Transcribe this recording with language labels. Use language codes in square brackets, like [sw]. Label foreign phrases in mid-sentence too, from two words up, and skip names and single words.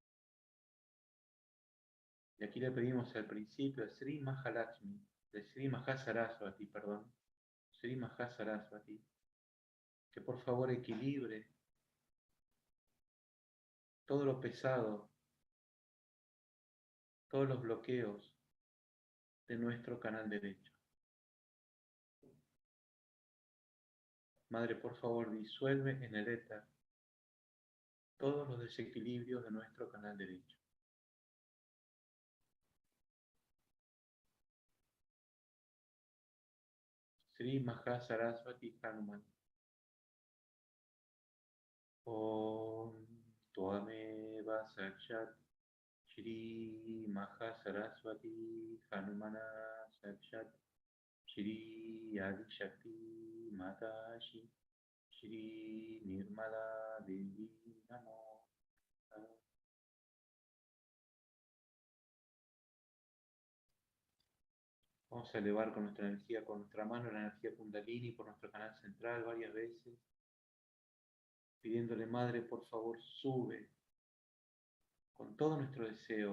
[es] Y aquí le pedimos al principio a Sri Mahalakshmi, de Sri Mahasarasvati, Sri Mahasarasvati, que por favor equilibre todo lo pesado, todos los bloqueos de nuestro canal derecho. Madre, por favor, disuelve en el éter todos los desequilibrios de nuestro canal derecho. Sri Mahasarasvati Hanuman. [sa] ॐ त्वमेव साक्षात् श्री महासरस्वती हनुमान साक्षात् श्री आदि शक्ति माताजी श्री निर्मला देवी नमो. [es] Vamos a elevar con nuestra energía, con nuestra mano, la energía Kundalini por nuestro canal central varias veces, pidiéndole, Madre, por favor, sube con todo nuestro deseo.